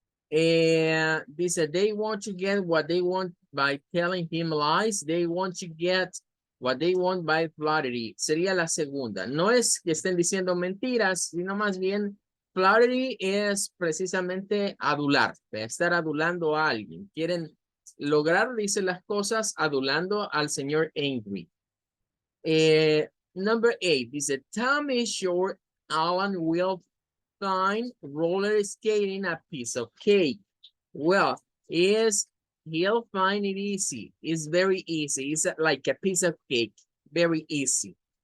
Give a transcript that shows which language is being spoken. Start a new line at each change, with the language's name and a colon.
English: Dice, they want to get what they want by telling him lies. They want to get what they want by flattery.
Spanish: Sería la segunda. No es que estén diciendo mentiras, sino más bien flattery es precisamente adular, estar adulando a alguien. Quieren lograr, dice las cosas, adulando al señor Angry.
English: Number 8, dice, Tom is sure Alan will find roller skating a piece of cake. Well, he'll find it easy. It's very easy. It's like a piece of cake. Very easy.